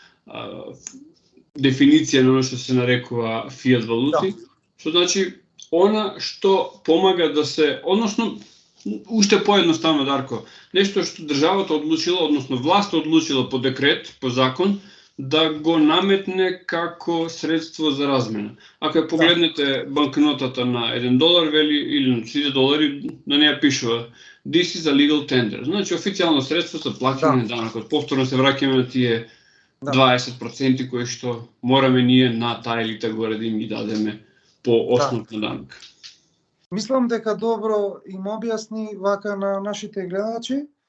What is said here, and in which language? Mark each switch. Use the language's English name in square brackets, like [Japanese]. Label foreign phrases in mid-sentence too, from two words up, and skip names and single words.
[Macedonian] дефиниција на оно што се нарекува фиат валути, што значи она што помага да се, односно уште поедноставно, Дарко, нешто што државата одлучила, односно власта одлучила по декрет, по закон, да го наметне како средство за размена. Ако ја погледнете банкнотата на $1 вели или на $3, на неја пишува [English] This is a legal tender. [Macedonian] Значи официјално средство за плаќање на данокот. Повторно се враќаме на тие 20% кои што мораме ние на таа елита горе да им ги дадеме по основ на данок. Мислам дека добро им објасни вака на нашите гледачи.